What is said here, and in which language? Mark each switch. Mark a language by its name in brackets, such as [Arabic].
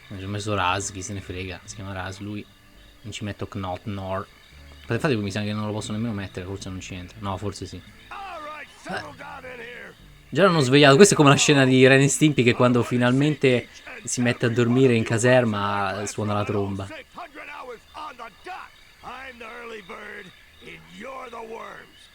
[Italian] Ci ho messo Raz, chi se ne frega. Si chiama Raz lui. Non ci metto Knot Nor. Infatti mi sa che non lo posso nemmeno mettere, forse non ci entra. No, forse sì. [English] All right, settle down in here. [Italian] Già l'hanno svegliato, questa è come la scena di Ren e Stimpy che quando finalmente si mette a dormire in caserma suona la tromba. [English] 600 hours on the dot. I'm the early bird, and you're the worms.